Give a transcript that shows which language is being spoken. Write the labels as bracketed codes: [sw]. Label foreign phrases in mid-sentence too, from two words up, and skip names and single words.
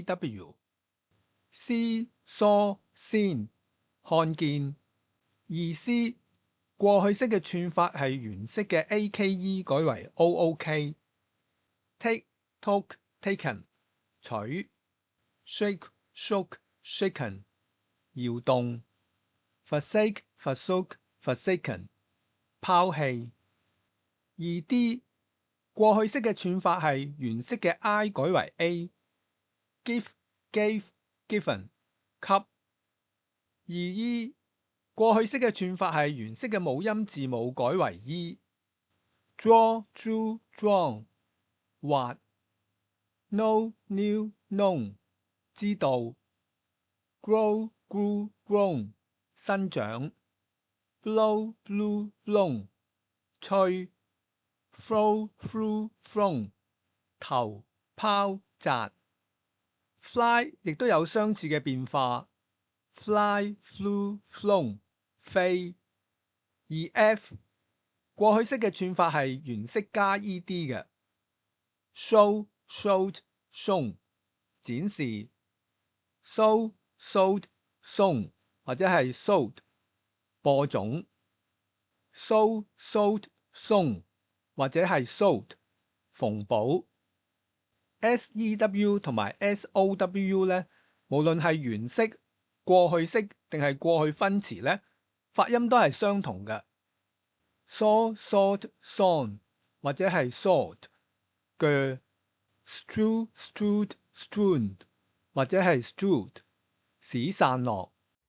[yue] AW。 [en] See, saw, seen [yue] 看見。2C 過去式嘅串法係原式嘅 AKE 改為 OOK。 [en] Take, took, taken [yue] 取。 [en] Shake, shook, shaken [yue] 搖動。 [en] Forsake, forsook, forsaken [yue] 拋棄。2D 過去式嘅串法係原式嘅 I 改為 A。 [en] Give, gave, given [yue] 給。2E 過去式嘅串法係原式嘅母音字母改為 [en] E。Draw, drew, drawn 畫。Know, knew, known 知道。Grow, grew, grown 生長。Blow, blew, blown 吹。Throw, threw, thrown 投拋擲。Fly [yue] 亦都有相似嘅變化。 [en] Fly, flew, flown [yue] 飛。F 過去式嘅串法係原式加 ED 嘅。 [en] Show, showed, shown 展示。Sow, sowed, sown [yue] 或者係 [en] sowed 播種。Sow, sowed, sown 或 [yue] 者係 sowed 縫補。SEW 同埋 SOW 呢，無論係原式、過去式定係過去分詞呢，發音都係相同嘅。 [en] Saw, sawed, sawn [yue] 或者係 sawed 鋸。 [en] Strew, strewed, strewn [yue] 或者係 strewed 使散落。